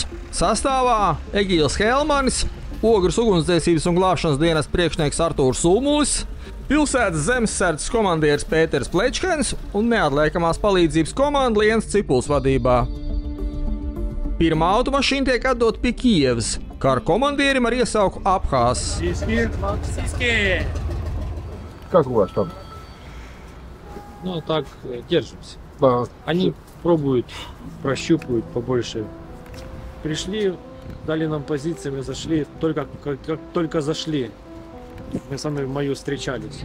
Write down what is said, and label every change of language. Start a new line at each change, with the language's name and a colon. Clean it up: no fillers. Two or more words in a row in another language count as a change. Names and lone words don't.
Latvian: Sastāvā Egīls Helmanis, Ogres ugunsdzēsības un glābšanas dienesta priekšnieks Artūrs Ulmulis, pilsētas zemesardzes komandieris Pēters Plečkens un neatliekamās palīdzības komanda Lienas Cipulas vadībā. Pirmā automašīna tiek atdota pie Kijevas, kara komandierim ar iesauku Abhāzs.
Russian: Как у вас там? Ну, так, держимся. Они пробуют, прощупывают побольше. Пришли, дали нам позиции, мы зашли. Как только зашли, мы сами в мою встречались.